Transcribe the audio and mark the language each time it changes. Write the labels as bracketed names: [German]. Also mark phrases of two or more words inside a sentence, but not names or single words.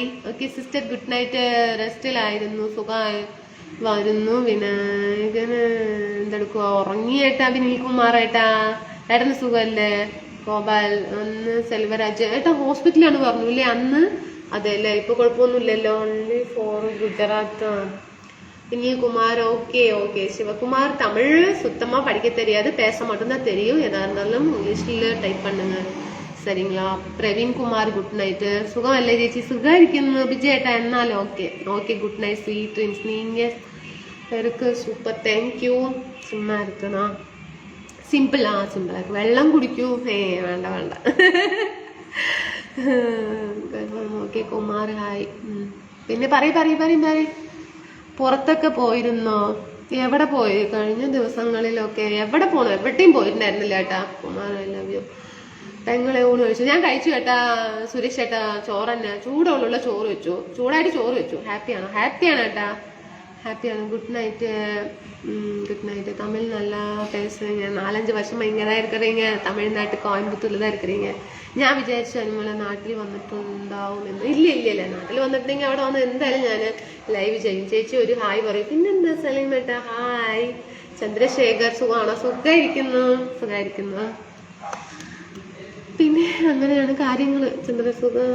[English] okay sister, good night. [Malayalam] റെസ്റ്റിലായിരുന്നു, സുഖമായി വരുന്നു. വിനായകന് എന്തെടുക്കുക, ഉറങ്ങിയേട്ടാ. വിനിൽകുമാറേട്ടാ, ഏട്ടന് സുഖമല്ലേ? ഗോപാൽ ഒന്ന് സെൽവരാജ് ഏട്ടാ ഹോസ്പിറ്റലാണ് പറഞ്ഞു അല്ലേ അന്ന്? അതെ അല്ലേ, ഇപ്പൊ കുഴപ്പമൊന്നുമില്ലല്ലോ. [English] only for Gujarat. [Tamil] வினில்குமார். ஓகே ஓகே. சிவகுமார், தமிழ் சுத்தமா படிக்க தெரியாது, பேச மட்டும்தான் தெரியும். எதா இருந்தாலும் [English] English type [Tamil] பண்ணுங்க சரிங்களா? [Malayalam] പ്രവീൺകുമാർ, [English] good night. [Malayalam] സുഖമല്ലേ ചേച്ചി? സുഖമായിരിക്കുന്നു ബിജേട്ടാ. എന്നാൽ [English] okay okay, good night, sweet dreams. [Tamil] நீங்க பேருக்கு [English] super, thank you. [Malayalam] ചുമ്മാ ഇരിക്കണോ? സിമ്പിളാ, സിമ്പിളാക്കി വെള്ളം കുടിക്കൂ. വേണ്ട വേണ്ട. ഓക്കെ കുമാർ ഹായ്. പിന്നെ പറയും പുറത്തൊക്കെ പോയിരുന്നോ? എവിടെ പോയി കഴിഞ്ഞ ദിവസങ്ങളിലൊക്കെ? എവിടെ പോണു? എവിടെയും പോയിട്ടുണ്ടായിരുന്നില്ല ഏട്ടാ. കുമാർ [English] I love you. [Malayalam] പെങ്ങളെ ഊണ് കഴിച്ചു? ഞാൻ കഴിച്ചു ഏട്ടാ. സുരേഷ് ഏട്ടാ ചോറന്നെ, ചൂടുള്ള ചോറ് വെച്ചു, ചൂടായിട്ട് ചോറ് വെച്ചു. ഹാപ്പിയാണോ? ഹാപ്പിയാണ് ഏട്ടാ, ഹാപ്പിയാണ്. [English] good night. good night. [Tamil] தமிழ் நல்லா பேசுறீங்க. 4-5 வருஷமா இங்கே தான் இருக்கிறீங்க, தமிழ்நாட்டு கோயம்புத்தூர்ல தான் இருக்கிறீங்க. [Malayalam] ഞാൻ വിചാരിച്ചു അനുമോളെ നാട്ടിൽ വന്നിട്ടുണ്ടാവുമെന്ന്. ഇല്ല, നാട്ടിൽ വന്നിട്ടുണ്ടെങ്കിൽ അവിടെ വന്ന് എന്തായാലും ഞാൻ ലൈവ് ചെയ്യും. ചേച്ചി ഒരു ഹായ് പറയും. പിന്നെന്താ സലീമേട്ട ഹായ്. ചന്ദ്രശേഖർ സുഖമാണോ? സുഖമായിരിക്കുന്നു. പിന്നെ അങ്ങനെയാണ് കാര്യങ്ങൾ. ചന്ദ്രസുഖം.